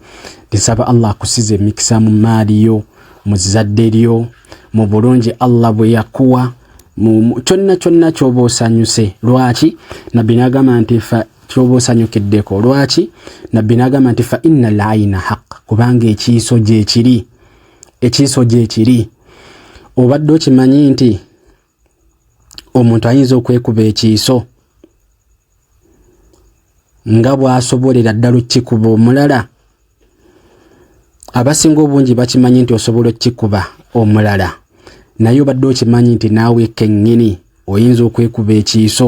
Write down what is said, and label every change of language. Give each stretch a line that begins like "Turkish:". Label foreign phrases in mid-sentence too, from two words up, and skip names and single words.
Ganda: Tisaba Allah akusize emikisa mu maali yo, mu zadde lyo, mu bulungi Allah bwe yakuwa, kyonna ky'oba osanyuse. Lwaki? Nabbi n'agamba nti ky'oba osanyukiddeko. Lwaki? Nabbi n'agamba nti
Arabic: فإن العين حق,
Ganda: kubanga ekiiso gye kiri. Obadde okimanyi nti omuntu ayinza okwekuba ekiiso nga bw'asobolera ddala okikuba omulala? Abasinga obungi bakimanyi nti osobola okikuba omulala, naye obadde okimanyi nti naawe kennyini oyinza okwekuba ekiiso.